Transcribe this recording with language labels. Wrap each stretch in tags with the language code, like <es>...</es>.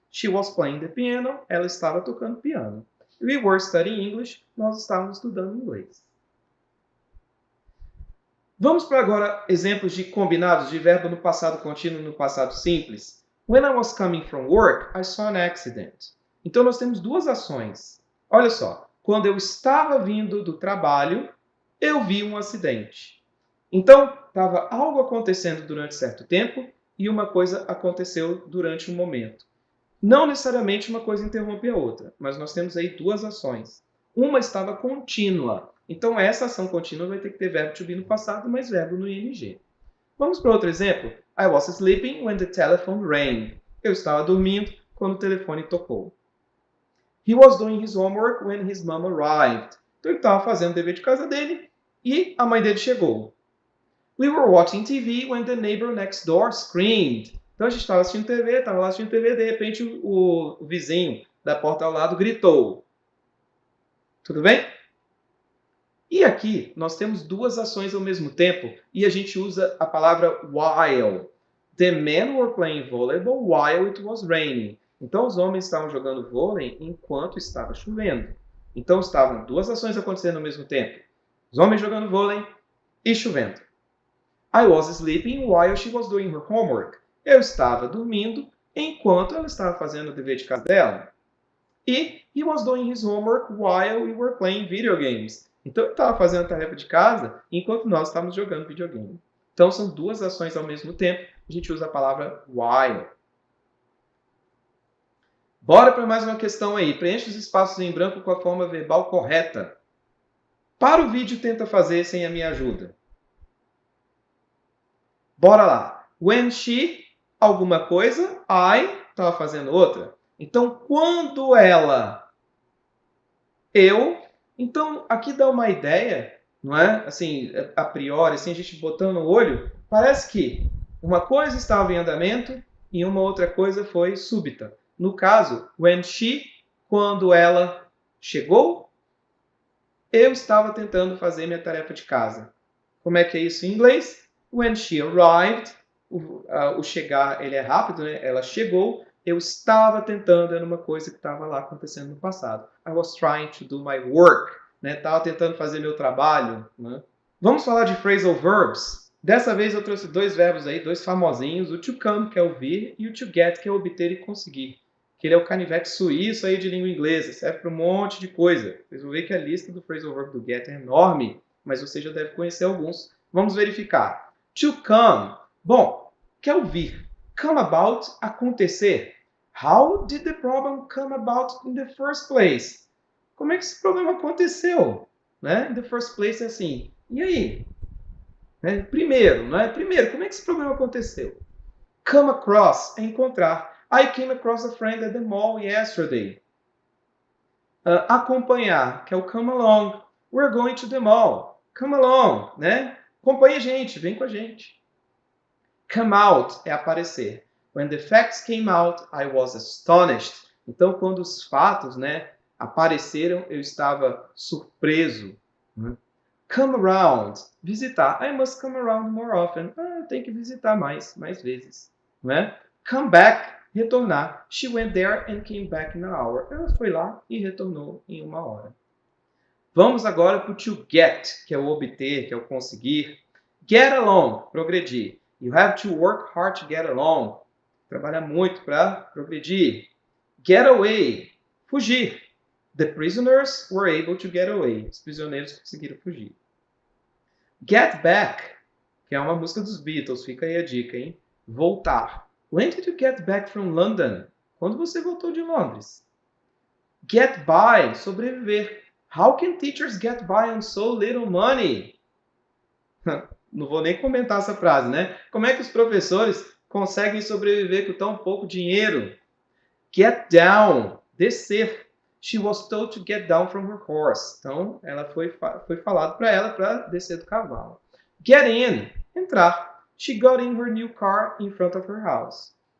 <en>She was playing the piano,</en> <pt>ela estava tocando piano.</pt> <en>We were studying English,</en> <pt>nós estávamos estudando inglês. Vamos para agora exemplos de combinados de verbo no passado contínuo e no passado simples.</pt> <en>When I was coming from work, I saw an accident.</en> <pt>Então, nós temos duas ações. Olha só, quando eu estava vindo do trabalho, eu vi um acidente. Então, estava algo acontecendo durante certo tempo e uma coisa aconteceu durante um momento. Não necessariamente uma coisa interrompe a outra, mas nós temos aí duas ações. Uma estava contínua. Então, essa ação contínua vai ter que ter verbo to be no passado, mas verbo no ing. Vamos para outro exemplo.</pt> <en>I was sleeping when the telephone rang.</en> <pt>Eu estava dormindo quando o telefone tocou.</pt> <en>He was doing his homework when his mom arrived.</en> <pt>Então, ele estava fazendo o dever de casa dele e a mãe dele chegou.</pt> <en>We were watching TV when the neighbor next door screamed.</en> <pt>Então a gente estava assistindo TV, estava lá assistindo TV, de repente o vizinho da porta ao lado gritou. Tudo bem? E aqui nós temos duas ações ao mesmo tempo e a gente usa a palavra while.</pt> <en>The men were playing volleyball while it was raining.</en> <pt>Então os homens estavam jogando vôlei enquanto estava chovendo. Então estavam duas ações acontecendo ao mesmo tempo. Os homens jogando vôlei e chovendo.</pt> <en>I was sleeping while she was doing her homework.</en> <pt>Eu estava dormindo enquanto ela estava fazendo o dever de casa dela.</pt> <en>E he was doing his homework while we were playing video games.</en> <pt>Então ele estava fazendo a tarefa de casa enquanto nós estávamos jogando videogame. Então são duas ações ao mesmo tempo. A gente usa a palavra while. Bora para mais uma questão aí. Preencha os espaços em branco com a forma verbal correta. Para o vídeo, tenta fazer sem a minha ajuda. Bora lá. When she, alguma coisa, I, estava fazendo outra. Então, quando ela, eu. Então, aqui dá uma ideia, não é? Assim, a priori, assim, a gente botando o olho, parece que uma coisa estava em andamento e uma outra coisa foi súbita. No caso, when she, quando ela chegou, eu estava tentando fazer minha tarefa de casa. Como é que é isso em inglês?</pt> <en>When she arrived,</en> <pt>o chegar ele é rápido, né? Ela chegou, eu estava tentando, era uma coisa que estava lá acontecendo no passado.</pt> <en>I was trying to do my work, né?</en> <pt>Estava tentando fazer meu trabalho, né? Vamos falar de phrasal verbs. Dessa vez eu trouxe dois verbos aí, dois famosinhos, o to come, que é o vir, e o to get, que é obter e conseguir. Que ele é o canivete suíço aí de língua inglesa, serve para um monte de coisa. Vocês vão ver que a lista do phrasal verb do get é enorme, mas você já deve conhecer alguns. Vamos verificar. To come. Bom, que é o vir. Come about, acontecer.</pt> <en>How did the problem come about in the first place?</en> <pt>Como é que esse problema aconteceu? Né?</pt> <en>In the first place</en> <pt>é assim. E aí? Né? Primeiro, não é? Primeiro, como é que esse problema aconteceu? Come across é encontrar.</pt> <en>I came across a friend at the mall yesterday.</en> <pt>Acompanhar, que é o come along.</pt> <en>We're going to the mall.</en> <pt>Come along, né? Acompanhe a gente, vem com a gente. Come out é aparecer.</pt> <en>When the facts came out, I was astonished.</en> <pt>Então, quando os fatos, né, apareceram, eu estava surpreso. Né? Come around, visitar.</pt> <en>I must come around more often.</en> <pt>Eu tenho que visitar mais vezes. Né? Come back, retornar.</pt> <en>She went there and came back in an hour.</en> <pt>Ela foi lá e retornou em uma hora. Vamos agora para o to get, que é o obter, que é o conseguir. Get along, progredir.</pt> <en>You have to work hard to get along.</en> <pt>Trabalhar muito para progredir. Get away, fugir.</pt> <en>The prisoners were able to get away.</en> <pt>Os prisioneiros conseguiram fugir. Get back, que é uma música dos Beatles, fica aí a dica, hein? Voltar.</pt> <en>When did you get back from London?</en> <pt>Quando você voltou de Londres? Get by, sobreviver.</pt> <en>How can teachers get by on so little money?</en> <pt>Não vou nem comentar essa frase, né? Como é que os professores conseguem sobreviver com tão pouco dinheiro? Get down, descer.</pt> <en>She was told to get down from her horse.</en> <pt>Então, ela foi falado para ela para descer do cavalo. Get in, entrar.</pt> <en>She got in her new car in front of her house.</en>